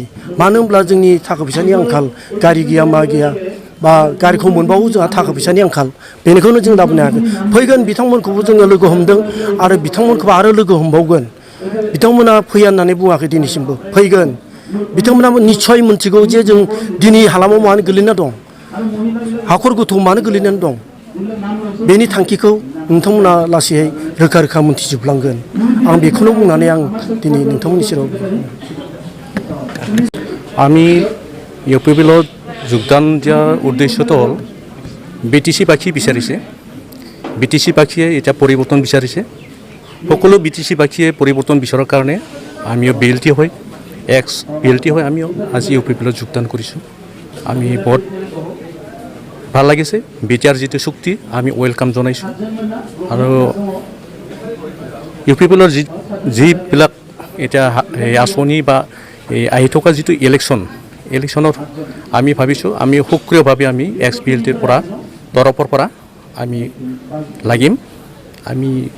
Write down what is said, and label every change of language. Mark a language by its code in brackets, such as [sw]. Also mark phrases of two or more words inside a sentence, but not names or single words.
[brx] मानो होनब्ला जोंनि थाखा फैसानि आंखाल गारि गैया मा गैया बा गारिखौ मोनबावो जोंहा थाखा फैसानि आंखाल बेनिखौनो जों लाबोनो हायाखै फैगोन बिथांमोनखौबो जोङो लोगो हमदों आरो बिथांमोनखौबो आरो लोगो हमबावगोन बिथांमोना फैया होननानै बुङाखै दिनैसिमबो फैगोन बिथांमोनाबो निस्सय मोनथिगौ जे जों दिनै हालामाव मानो गोलैना दं हाखर गोथौ मानो गोलैनानै दं बेनि थांखिखौ नोंथांमोना लासैयै रोखा रोखा मोनथिजोबलांगोन आं बेखौनो बुंनानै आं दिनै नोंथांमोननि सेराव [as] আমি ইউপিপিএলত যোগদান দিয়াৰ উদ্দেশ্যটো হ'ল BTC বাসী বিচাৰিছে BTC বাসীয়ে এতিয়া পৰিৱৰ্তন বিচাৰিছে সকলো BTC বাসীয়ে পৰিৱৰ্তন বিচৰাৰ কাৰণে আমিও BLT হয় এক্স BLT হয় আমিও আজি ইউপিপিএলত যোগদান কৰিছোঁ আমি বহুত ভাল লাগিছে বিটিআৰ যিটো চুক্তি আমি ৱেলকাম জনাইছোঁ আৰু ইউপিপিএলৰ যিবিলাক এতিয়া আঁচনি বা এই আহি থকা যিটো ইলেকশ্যনত আমি ভাবিছোঁ আমি সক্ৰিয়ভাৱে আমি এক্স BLTৰ পৰা তৰফৰ পৰা আমি লাগিম আমি